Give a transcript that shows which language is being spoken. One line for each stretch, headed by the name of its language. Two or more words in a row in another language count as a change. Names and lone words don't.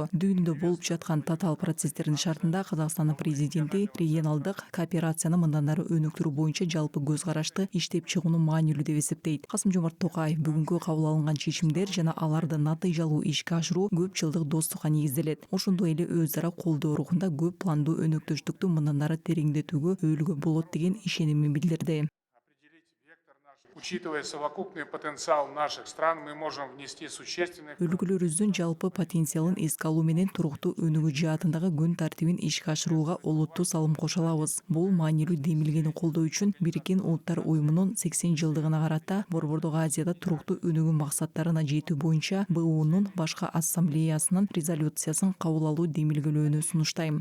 Kyrgyz: Дүйнөдө болуп жаткан татаал процесстердин шартында Казакстандын президенти регионалдык кооперацияны мындан ары өнүктүрүү боюнча жалпы көз карашты иштеп чыгууну маанилүү деп эсептейт. Касым-Жомарт Токаев бүгүнкү кабыл алынган чечимдер жана аларды натыйжалуу ишке ашыруу көп жылдык достукка негизделет. Ошондой эле өз ара колдоо рухунда көп пландуу өнөктөштүктү мындан ары тереңдетүүгө өйүлгө болот деген ишенимин билдирди.
Russian: Учитывая совокупный потенциал наших стран, мы можем внести существенный
Kyrgyz: Өлкөлөрүбүздүн жалпы потенциалын эске алуу менен туруктуу өнүгүү жаатындагы күн тартибин ишке ашырууга олуттуу салым кошо алабыз. Бул маанилүү демилгени колдоо үчүн Бириккен Улуттар уюмунун 80 жылдыгына карата Борбордук Азияда туруктуу өнүгүү максаттарына жетүү боюнча БУнун башкы ассамблеясынын резолюциясын кабыл алуу демилгелөөнү сунуштайм.